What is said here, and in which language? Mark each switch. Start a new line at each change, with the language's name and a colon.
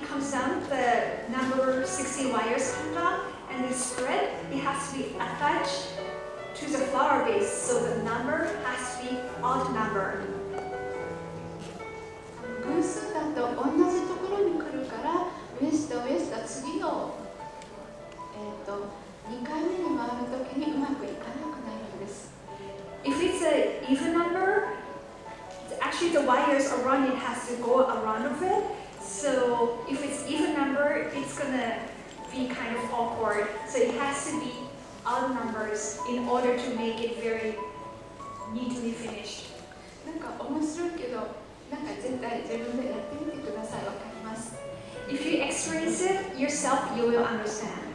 English: the wires come down and the thread, it has to be attached to the flower base, so the number has to be odd number.
Japanese: 偶数だと同じところに来るから上下上下次の、2回目に回るときにうまくいかなくなるんです。
English: If it's an even number, actually the wires around it has to go around of it. So if it's even number, it's gonna be kind of awkward. So it has to be odd numbers in order to make it very neatly finished.
Japanese: なんか面白いけど、なんか絶対自分でやってみてください。わかります。
English: If you experience it yourself, you will understand.